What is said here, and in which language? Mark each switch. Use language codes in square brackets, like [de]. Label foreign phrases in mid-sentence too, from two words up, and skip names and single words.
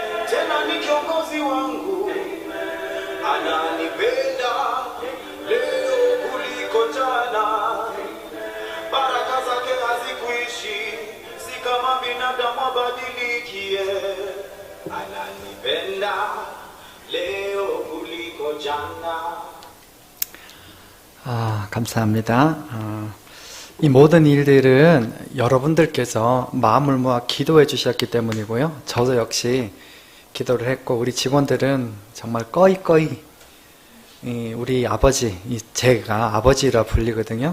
[sw] tena ni kiongozi wangu, ananipenda leo kuliko jana, baraka zake hazikuishi, si kama binadamu abadilikie, ananipenda leo kuliko jana. [ko] 감사합니다. 이 모든 일들은 여러분들께서 마음을 모아 기도해 주셨기 때문이고요. 저도 역시 기도를 했고, 우리 직원들은 정말 꺼이꺼이 우리 아버지, 제가 아버지라 불리거든요.